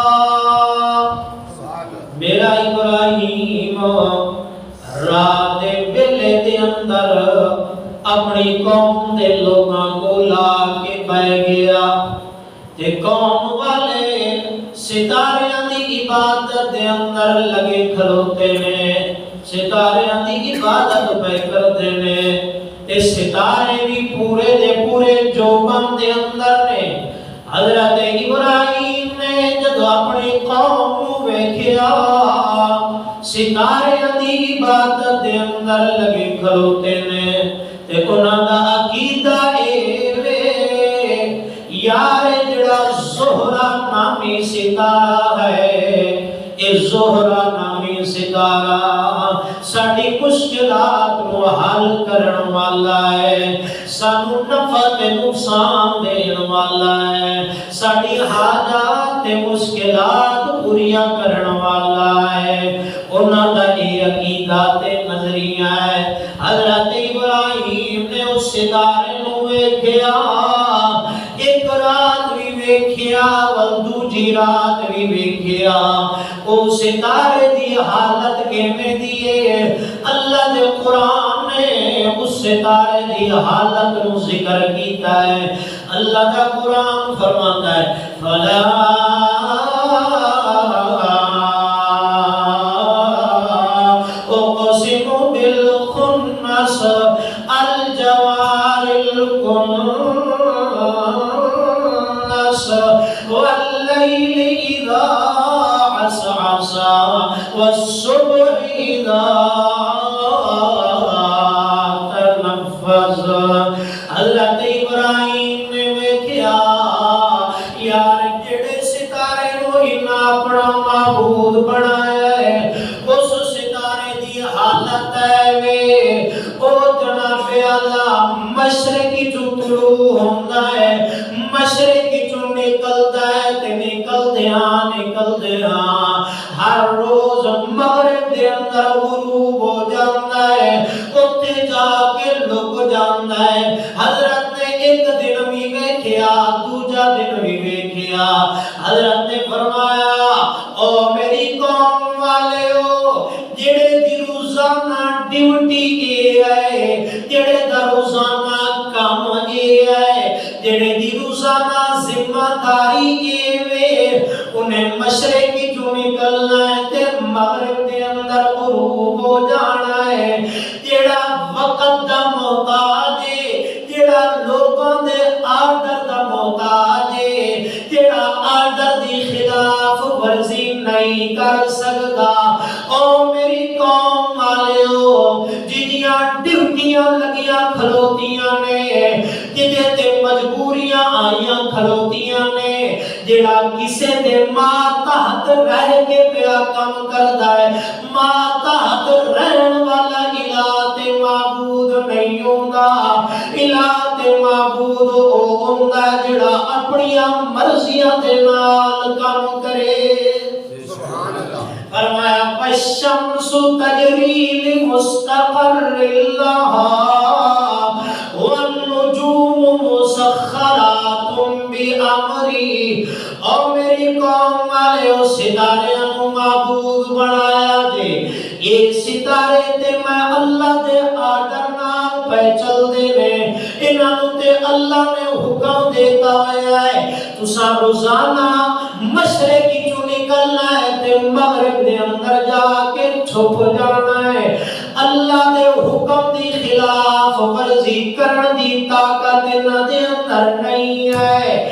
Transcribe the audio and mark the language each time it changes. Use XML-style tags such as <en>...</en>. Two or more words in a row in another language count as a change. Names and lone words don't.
<pa>میرا ابراہیم رات ویلے دے اندر اپنی قوم دے لوگاں کو لا کے بہ گیا، تے قوم والے ستاریاں دی عبادت دے اندر لگے کھلوتے نے، ستاریاں دی عبادت پہ کردے نے، تے ستارے بھی پورے دے پورے جوبن دے اندر نے۔ حضرت ابراہیم نے جدو اپنی قوم نوں ویکھیا ستارے دی عبادت دے اندر لگے کھلوتے نے، تے انہاں دا عقیدہ اے ستارہ ہے، اے زہرا نامی ستارہ ساڑی مشکلات کو حل کرن والا ہے، سانو نفع تے نقصان دین والا ہے، ساڑی حاجات تے مشکلات پوریاں کرن والا ہے۔ انہاں دا یہ عقیدہ تے نظریہ ہے۔ حضرت ابراہیم نے اس ستارے نو ویکھیا، ایک رات بھی ویکھیا دوجی رات بھی ویکھیا، او ستارے دی حالت کیویں دی ہے؟ اللہ دے قرآن نے اس ستارے دی حالت نو ذکر کیتا ہے۔</pa> <ur>اللہ کا قرآن فرماتا ہے</ur> <ar>فلا اقسم بالخنس الجوار الكنس والليل إذا عسعس والصبح إذا تنفس۔</ar> <pa>حضرت ابراہیم نے ویکھیا یار جڑے ستارے نو انہاں اپنا معبود بنایا ہے، اس ستارے دی حالت ہے وے او جناب اللہ مشرقی جو طلوع ہوندا ہے، مشرقی جو نکلدا ہے تے نکلدیاں ہر روز مغرب دے اندر غروب ہو جاندا ہے، اوتھے جا کے لک جاندا ہے۔ حضرت نے ایک دن بھی ویکھیا، دوجا دن بھی ویکھیا۔ حضرت نے فرمایا او میری قوم والےو، جڑے دی روزانہ ڈیوٹی اے ہے، جڑے دا روزانہ کام اے ہے، جڑے دی روزانہ ذمہ داری اے وے، انہیں مشرقی جو نکلنا ہے تے مغرب دے اندر غروب ہو جانا ہے۔ جڑا وقت دا محتاج ہے، جڑا لوگوں دے آرڈر دا محتاج ہے، جڑا آرڈر دی خلاف ورزی نہیں کر سکتا، او میری قوم والےو جنیاں ڈیوٹیاں لگیاں کھلوتیاں نے، جدے تے مجبوریاں آئیاں کھلوتیاں نے، جڑا کسے دے ماتحت رہ کے پیا کام کردا ہے، ماتحت رہن والا الہ تے معبود نہیں ہوندا، الہ تے معبود او ہوندا جڑا اپنیاں مرضیاں دے نال کام کرے۔</pa> <ar>فرمایا والشمس تجری لمستقر لها والنجوم مسخرات بأمری۔</ar> <pa>اور میری قوم والے او ستارے نو معبود بنایا جے، یہ ستارے تے میں اللہ دے آرڈر نال پہ چل دے نے، انہاں نوں تے اللہ نے حکم دیتا ہوا ہے تساں روزانہ مشرقی چوں نکلنا ہے تے مغرب دے اندر جا کے چھپ جانا ہے۔ اللہ دے حکم دی خلاف ورزی کرن دی طاقت انہاں دے اندر نہیں ہے۔</pa>